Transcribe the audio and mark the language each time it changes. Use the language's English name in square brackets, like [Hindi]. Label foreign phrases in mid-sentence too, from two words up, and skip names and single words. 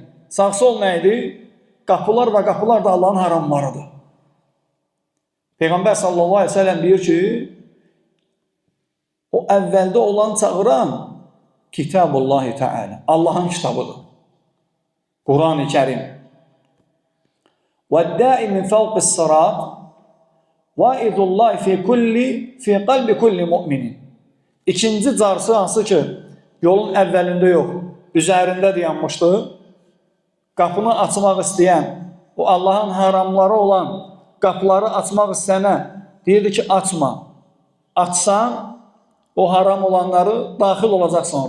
[Azerbaijani] Sağ sol nə idi? Qapılar və qapılar da Allahın haramlarıdır. Peyğəmbər [Arabic] صلى الله عليه وسلم [Azerbaijani] deyir ki, o əvvəldə olan çağıran [Arabic] كتاب الله تعالى, [Azerbaijani] Allahın kitabıdır. Quran-ı Kerim. [Arabic] وَالدَّاءِ مِنْ فَوْقِ الصِّرَاطِ وَاِذُ اللّٰهِ فِي قَلْبِ كُلِّ مُؤْمِنٍ. [Azerbaijani] İkinci carsı hansı ki, yolun əvvəlində yox, üzərində dayanmışdı. Qapını açmaq istəyən, o Allahın haramları olan qapıları açmaq istəyənə deyirdi ki, açma. Açsan, o haram olanları daxil olacaq sonra.